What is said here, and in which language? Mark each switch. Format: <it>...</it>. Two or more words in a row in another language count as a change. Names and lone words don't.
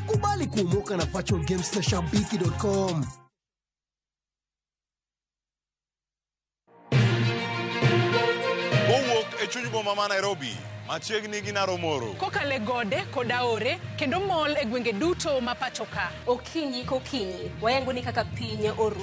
<sw>Kubali kumoka na virtual games na Shabiki.com.</sw> <luo>Kowuok e chuny boma ma Nairobi, machiegni gi Naromoro. Kokale gode koda ore kendo mol e gwenge duto ma pachoka. Okinyi kokinyi wayango ni kaka piny oru.</luo>